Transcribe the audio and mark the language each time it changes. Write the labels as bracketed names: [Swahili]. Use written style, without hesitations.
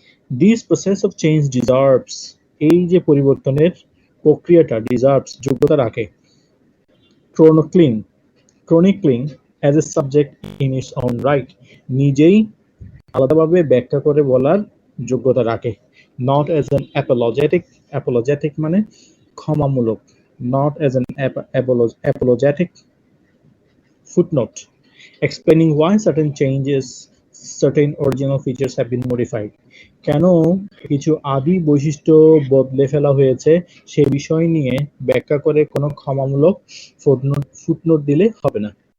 [English] this process of change deserves, [Bangla] এই যে পরিবর্তনের প্রক্রিয়াটা [English] deserves [Bangla] যোগ্যতা রাখে, [English] chronicling as a subject in its own right, [Bangla] নিজেই আলাদাভাবে ব্যাখ্যা করে বলার যোগ্যতা রাখে। [English] not as an apologetic [Bangla] মানে ক্ষমামূলক, [English] Not as an apologetic footnote explaining why certain changes certain original features have been modified. [Bangla] কেন কিছু আদি বৈশিষ্ট্য বদলে ফেলা হয়েছে সেই বিষয় নিয়ে ব্যাখ্যা করে কোনো ক্ষমামূলক ফুটনোট দিলে হবে না।